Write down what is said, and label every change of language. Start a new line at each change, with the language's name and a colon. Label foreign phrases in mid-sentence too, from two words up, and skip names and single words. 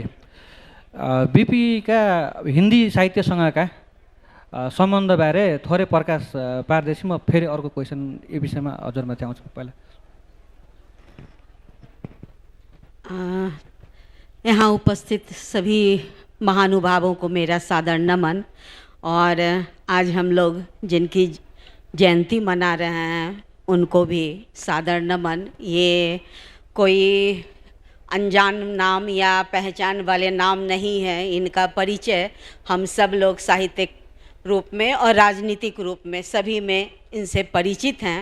Nepali: बिपीका हिन्दी साहित्यसँगका सम्बन्धबारे थोरै प्रकाश पार्दैछु। म फेरि अर्को क्वेसन यो विषयमा हजुरमाथि आउँछु। पहिला
Hindi: यहाँ उपस्थित सभी महानुभावों को मेरा सादर नमन। और आज हम लोग जिनकी जयंती मना रहे हैं उनको भी सादर नमन। ये कोई अनजान नाम या पहचान वाले नाम नहीं है, इनका परिचय हम सब लोग साहित्यिक रूप में और राजनीतिक रूप में सभी में इनसे परिचित हैं।